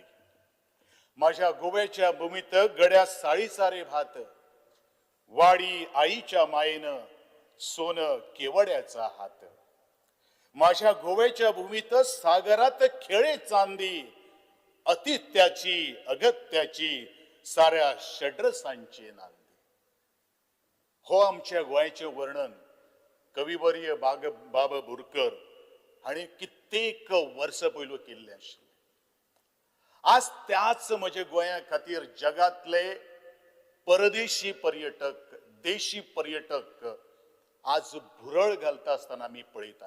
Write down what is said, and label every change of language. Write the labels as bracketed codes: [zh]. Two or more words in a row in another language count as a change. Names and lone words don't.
[mr] माझ्या गोव्याच्या भूमीत गड्या साळीचारे भात, वाडी आईच्या मायेनं सोन केवड्याचा हात. माझ्या गोव्याच्या भूमीत सागरात खेळे चांदी, अतित्याची अगत्याची साऱ्या षड्रसांची नांदी. [kok] हो आमच्या गोंयचे वर्णन कविवर्य बाबा बोरकर हांणी कित्येक वर्स पयलू केल्लें आशिल्लें. आज त्याच म्हज्या गोंया खातीर जगातले परदेशी पर्यटक, देशी पर्यटक आज भुरळ घालता आसतना आमी पळयताले.